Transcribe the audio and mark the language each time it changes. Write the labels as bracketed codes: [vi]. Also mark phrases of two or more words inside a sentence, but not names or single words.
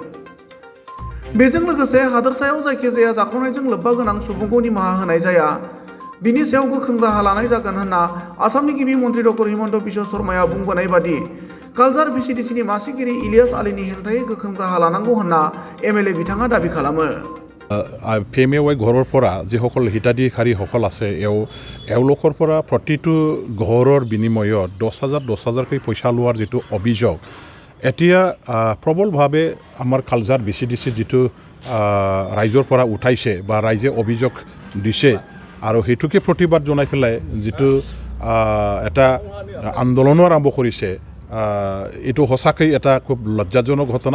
[brx] बेजों लोगोसे हादोरसायाव जायखिजाया जाख्ल'नायजों लोब्बा गोनां सुबुंखौ निमाहा होनाय जाया, बिनि सायाव गोख्रों राहा लानाय जागोन होनना आसामनि गिबि मन्त्रि डक्टर हिमन्त बिश्व शर्माया बुंबोनाय बादि कालजार भिसिडिसिनि मासिगिरि इलियास आलीनि हेंथायै गोख्रों राहा लानांगौ होनना एमएलए बिथाङा दाबि खालामो। [as] PMAY ঘৰৰ পৰা যিসকল হিতাধিকাৰীসকল আছে এওঁলোকৰ পৰা প্ৰতিটো ঘৰৰ বিনিময়ত 10,000কৈ পইচা লোৱাৰ যিটো অভিযোগ এতিয়া প্ৰবলভাৱে আমাৰ কালজাৰ VCDC যিটো ৰাইজৰ পৰা উঠাইছে বা ৰাইজে অভিযোগ দিছে আৰু হেতুকে প্ৰতিবাদ জনাই পেলাই যিটো এটা আন্দোলনো আৰম্ভ কৰিছে এইটো সঁচাকৈ এটা খুব লজ্জাজনক ঘটনা।